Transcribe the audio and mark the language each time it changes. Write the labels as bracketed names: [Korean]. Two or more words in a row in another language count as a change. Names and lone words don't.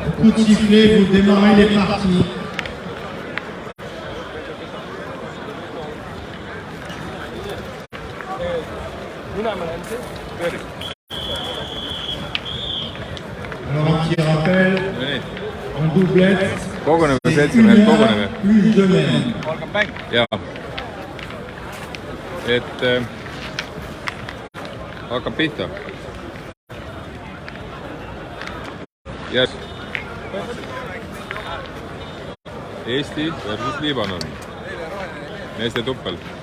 [French] coup de sifflet, vous démarrez les parties. Alors un petit rappel, en doublette, c'est 1 heure plus 2 mètres. [Estonian] Jaa. Hakkab pihta. [English] Yes. [Estonian] Eesti versus Liibanon. Meeste tuppel.